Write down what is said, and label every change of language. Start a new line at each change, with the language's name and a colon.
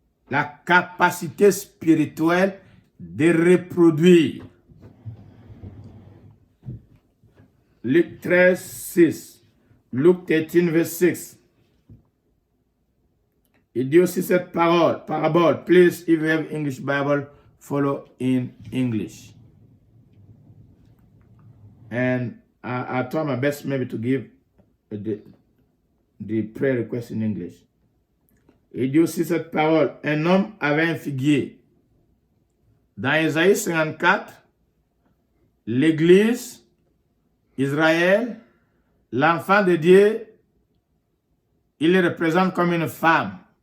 French: La capacité spirituelle de reproduire. Luc 13, 6.
English: Luke 13, verse 6.
French: Il dit aussi cette parabole.
English: Please, if you have English Bible, follow in English. And I try my best maybe to give the prayer request in English.
French: Il dit aussi cette parole. Un homme avait un figuier. Dans Isaïe 54, l'Église, Israël, l'enfant de Dieu, il le représente comme une femme.